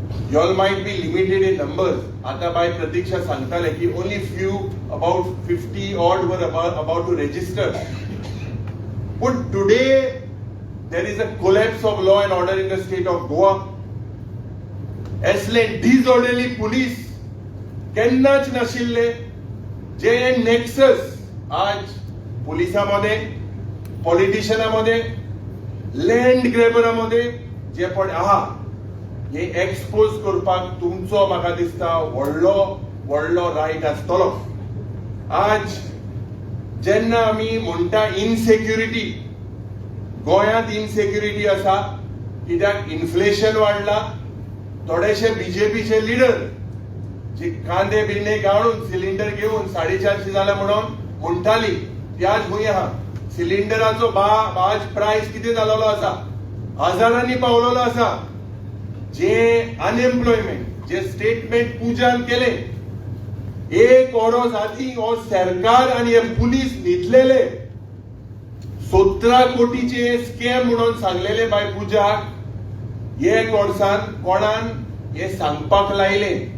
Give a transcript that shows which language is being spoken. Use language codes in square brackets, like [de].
[en] You all might be limited in numbers. [gom] आता बाय प्रतीक्षा सांगताले की [en] only few, about 50 odd were about to register. But today there is a collapse of law and order in the state of Goa. [gom] असले [en] disorderly police [gom] केन्नाच नाशिल्ले. जे nexus आज पोलिसांमध्ये, पॉलिटिशियनांमध्ये, land ग्रॅबरांमध्ये जे पण आहा, हे एक्सपोज करपाक तुमचो म्हाका दिसता व्हडलो रायट आसतलो. आज जेन्ना आमी म्हणटा इनसेक्युरिटी, गोंयांत इनसेक्युरिटी आसा कित्याक इन्फ्लेशन वाडला. थोडेशे बीजेपीचे लिडर जे कांदे बिंदे गाळून सिलिंडर घेवन 450 जाला म्हणून म्हणटाली, ती आज खंय आहा? सिलिंडराचो आज प्राइस किती जालोलो आसा? हजारांनी पावलोलो आसा. जे अनएम्प्लॉयमेंट, जे स्टेटमेंट पुजान केले, 1 वर्स आदी हो सरकार आणि हे पुलीस न्हिदलेले 17 कोटीचे स्कॅम म्हणून सांगलेले बाय पुजाक, हे कोणान हे सांगपाक लायले.